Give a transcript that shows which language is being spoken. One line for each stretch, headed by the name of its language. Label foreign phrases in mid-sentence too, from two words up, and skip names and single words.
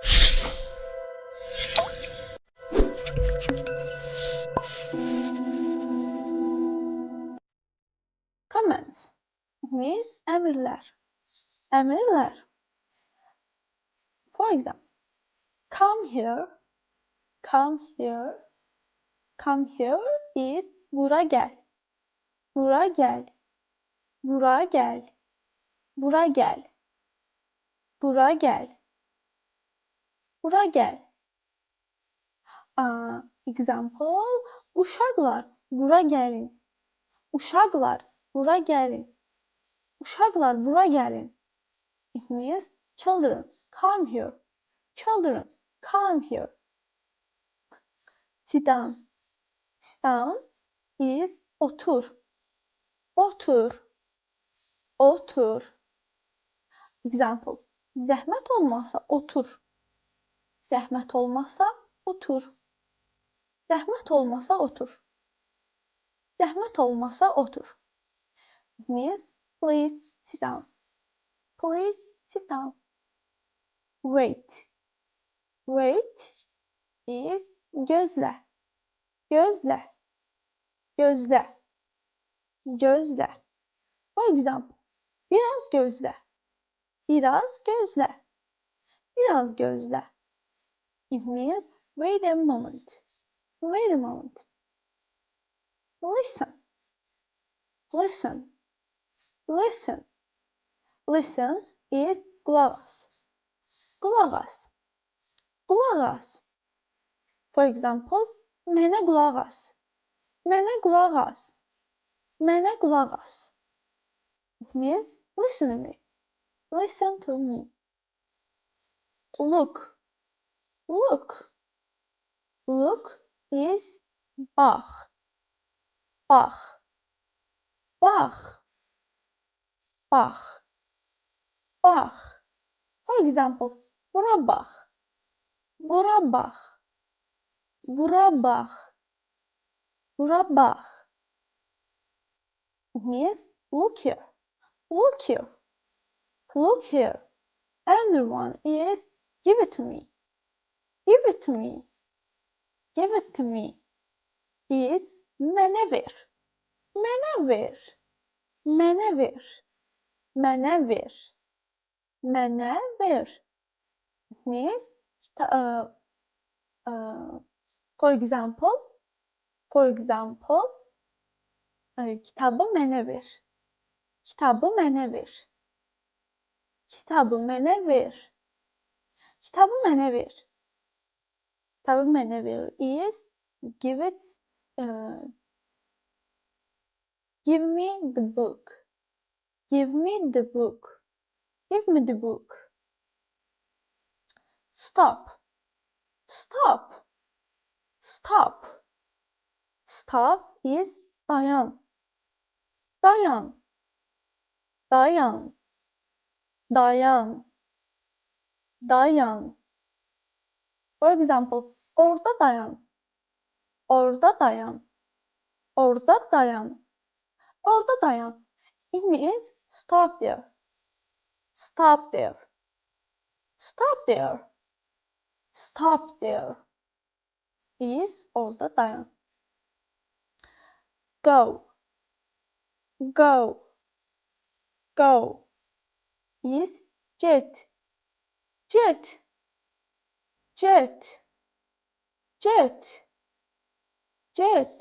English: Commands means emirler.
Azerbaijani: Emirler.
English: For example, come here, come here, come here is
Azerbaijani: bura gel, bura gel, bura gel, bura gel, bura gel, bura gel. Example, uşaqlar, bura gəlin. Uşaqlar, bura gəlin. Uşaqlar, bura gəlin.
English: It means children, come here. Children, come here. Sit down. Sit down is otur.
Azerbaijani: Otur. Otur. Example. Zəhmət olmasa otur. Zəhmət olmasa otur. Zəhmət olmasa otur. Zəhmət olmasa otur.
English: It means please sit down. Please sit down. Wait. Wait is gözlə.
Azerbaijani: Gözlə. Gözlə. Gözlə.
English: For example,
Azerbaijani: biraz gözlə. Biraz gözlə. Biraz gözlə.
English: It means wait a moment. Wait a moment. Listen. Listen. Listen. Listen is
Azerbaijani: qulaq as. Qulaq as. Qulaq as.
English: For example,
Azerbaijani: mənə qulaq as. Mənə qulaq as. Mənə qulaq as.
English: It means listen to me. Listen to me. Look. Look. Look is
Azerbaijani: bax. Bax. Bax. Bax. Bax.
English: For example,
Azerbaijani: bura bax. Bura bax. Bura bax. Bura bax.
English: It means look here. Look here. Look here. Another one is give it to me. Give it to me. Give it to me.
Azerbaijani: Is mənə ver. Mənə ver. Mənə ver. Mənə ver. Mənə ver.
English: It means for example,
Azerbaijani: kitabı mənə ver. Kitabı mənə ver. Kitabı mənə ver. Kitabı mənə ver. Kitabı mənə ver
English: is give it. Give me the book. Give me the book. Give me the book. Stop. Stop. Stop. Stop is
Azerbaijani: dayan. Dayan. Dayan. Dayan. Dayan.
English: For example,
Azerbaijani: orada dayan. Orada dayan. Orada dayan. Orada dayan.
English: It means stop there. Stop there. Stop there. Stop there. Is
Azerbaijani: orada dayan.
English: Go. Go. Go. Is get.
Azerbaijani: Get. Get. Get. Get.